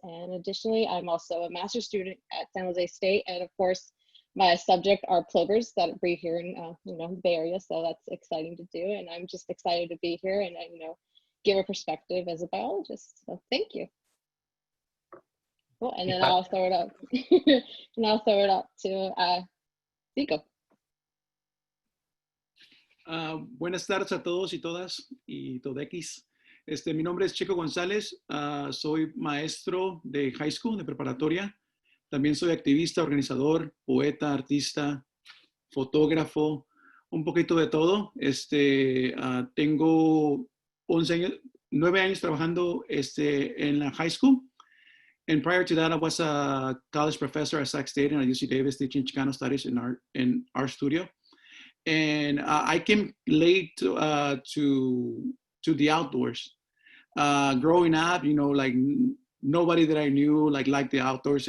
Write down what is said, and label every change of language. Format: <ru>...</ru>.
<en>And additionally, I'm also a master's student at San Jose State, and of course, my subject are plovers that breed here in the Bay Area, so that's exciting to do. And I'm just excited to be here and give a perspective as a biologist. So thank you. Cool. And then I'll throw it up. And I'll throw it up to Zico.</en> <es>Buenas tardes a todos y todas y todequis. Mi nombre es Chico González. Soy maestro de high school, de preparatoria. También soy activista, organizador, poeta, artista, fotógrafo, un poquito de todo. Tengo 9 años trabajando en la high school.</es> <en>And prior to that, I was a college professor at Sac State and at UC Davis teaching Chicano studies in our studio. And I came late to the outdoors. Growing up, like nobody that I knew liked the outdoors.</en>